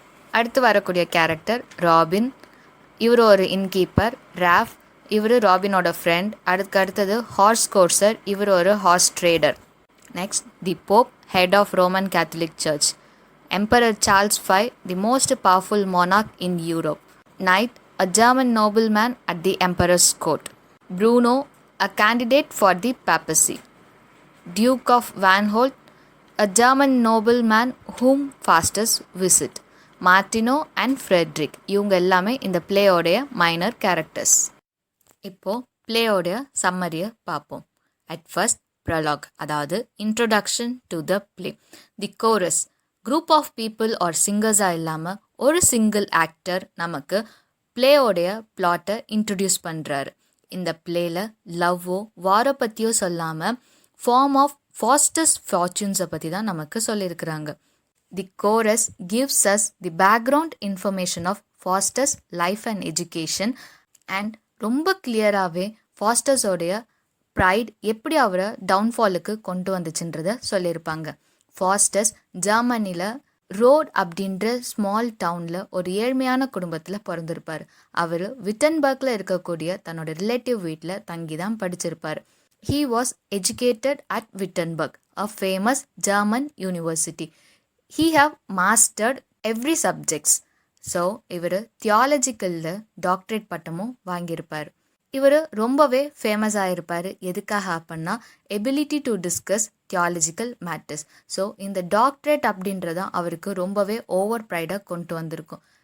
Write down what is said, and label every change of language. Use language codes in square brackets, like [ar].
[ta] அடுத்து வரக்கூடிய character robin. இவர் ஒரு இன்கீப்பர். ராஃப், இவர் ராபினோட ஃப்ரெண்ட். அடுத்தது ஹார்ஸ் கோர்சர், இவர் ஒரு hours trader. [en] Next the Pope, head of Roman Catholic church. Emperor Charles V, the most powerful monarch in Europe. Knight, a German nobleman at the emperor's court. Bruno, a candidate for the papacy. Duke of Vanholt, a German nobleman whom Faustus visit. [ta] Martino and Frederick, இவங்க எல்லாமே இந்த பிளேயோடைய minor characters. இப்போது பிளேயோடைய சம்மரியை பார்ப்போம். [en] at first prologue, [ta] அதாவது introduction to the play. The chorus, group of people are சிங்கர்ஸாக இல்லாமல் ஒரு single actor நமக்கு பிளேயோடைய பிளாட்டை இன்ட்ரடியூஸ் பண்ணுறாரு. இந்த பிளேயில் லவ்வோ வாரை பற்றியோ சொல்லாமல் ஃபார்ம் ஆஃப் ஃபாஸ்டஸ் ஃபார்ச்சூன்ஸை பற்றி தான் நமக்கு சொல்லியிருக்கிறாங்க. [en] The chorus gives us the background information of Faustus' life and education and [ta] ரொம்ப கிளியராகவே ஃபாஸ்டஸோடைய ப்ரைட் எப்படி அவரை டவுன்ஃபாலுக்கு கொண்டு வந்துச்சுன்றதை சொல்லியிருப்பாங்க. ஃபாஸ்டஸ் ஜெர்மனியில் ரோட் அப்படின்ற ஸ்மால் டவுனில் ஒரு ஏழ்மையான குடும்பத்தில் பிறந்திருப்பார். அவர் விட்டன்பர்க்கில் இருக்கக்கூடிய தன்னோட ரிலேட்டிவ் வீட்டில் தங்கி தான் படிச்சிருப்பார். [en] He was educated at Wittenberg, a famous German university. He have mastered every subjects. [ta] So இவர் தியாலஜிக்கலில் டாக்டரேட் பட்டமும் வாங்கியிருப்பார். இவர் ரொம்பவே ஃபேமஸ் ஆகிருப்பார். எதுக்காக அப்படின்னா [en] Ability to discuss theological matters. [ta] So இந்த டாக்டரேட் அப்படின்றதான் அவருக்கு ரொம்பவே ஓவர் ப்ரைடாக கொண்டு வந்திருக்கும்.